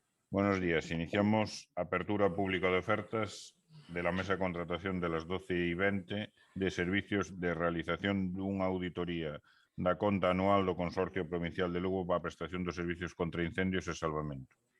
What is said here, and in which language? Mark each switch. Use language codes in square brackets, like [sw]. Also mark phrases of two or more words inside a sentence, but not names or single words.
[es] Buenos días. Iniciamos apertura pública de ofertas de la mesa de contratación de las 12:20 de servicios de realización [gl] dunha auditoría da conta anual do Consorcio Provincial de Lugo para a prestación dos servicios contra incendios e salvamento.